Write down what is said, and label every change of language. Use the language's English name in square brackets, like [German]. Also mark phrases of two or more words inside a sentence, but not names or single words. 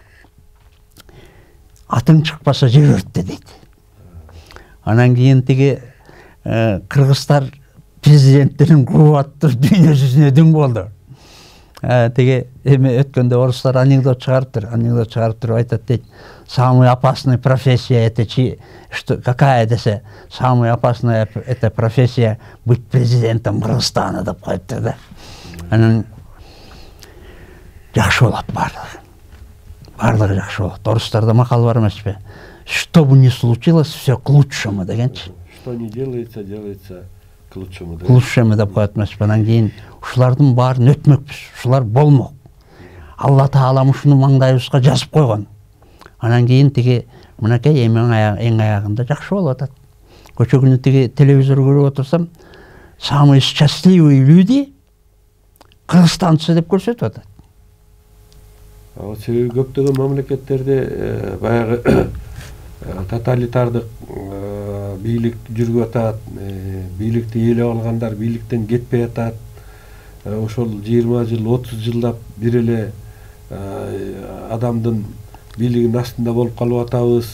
[Kyrgyz] Атың чыкпаса жер өрттө дейт. Анан кийин тиги кыргыздар президенттерин кубаттыр дүйнө жүзүнө дүң болду. Тиги эми өткөндө орустар анекдот чыгарыптыр, айтат дейт. [Russian] Самая опасная профессия это что какая десе, самая опасная это профессия быть президентом Кыргызстана [Kyrgyz] деп коюптур да. Анан жакшы болот барлыгы жакшы болот. Орустарда макал бар эмеспи? [Russian] Что бы ни случилось, все к лучшему дегенчи. Что не делается, делается к лучшему. К лучшему [Kyrgyz] деп коет эмеспи? Анан кийин ушулардын баарын өтмөкпүз. Ушулар болмок. Алла Таала ушуну маңдайыбызга жазып койгон. Анан кийин тиги мынакей эң аягында жакшы болуп атат. Көчө күнү тиги телевизор көрүп отурсам, [Russian] самые счастливые люди кыргызстанцы [Kyrgyz] деп көрсөтүп атат. Себеби көптөгөн мамлекеттерде баягы тоталитардык бийлик жүрүп атат, бийликти ээлеп алгандар бийликтен кетпей атат. Ошол 20 жыл, 30 жылдап бир эле адамдын бийлигинин астында болуп калып атабыз.